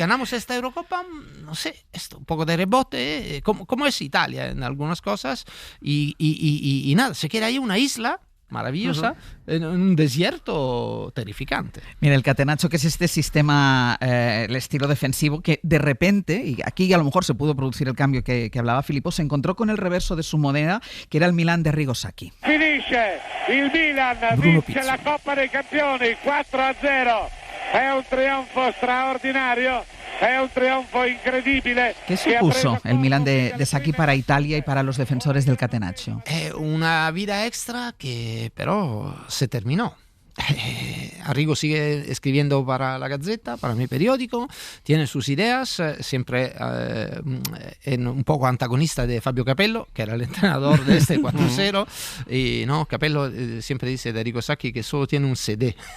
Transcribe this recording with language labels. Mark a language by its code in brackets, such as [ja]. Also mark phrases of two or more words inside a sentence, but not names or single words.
[es] si ganamos esta Eurocopa, no sé, esto, un poco de rebote, como es Italia en algunas cosas, y nada, se queda ahí una isla maravillosa en un desierto terrificante. Mira, el Catenaccio, que es este sistema, el estilo defensivo, que de repente, y aquí a lo mejor se pudo producir el cambio que hablaba Filippo, se encontró con el reverso de su moneda, que era el Milan de Arrigo Sacchi. [it] Finisce il Milan, Bruno vince Pizzi. la Coppa dei Campioni 4-0. È un trionfo straordinario, è un trionfo incredibile. [es] ¿Qué supuso el Milan de Sacchi para Italia y para los defensores del Catenaccio? Una vida extra que pero se terminó. Arrigo sigue escribiendo para La Gazzetta, para mi periódico, tiene sus ideas, siempre un poco antagonista de Fabio Capello, que era el entrenador de este 4-0, y no, Capello siempre dice de Arrigo Sacchi que solo tiene un CD.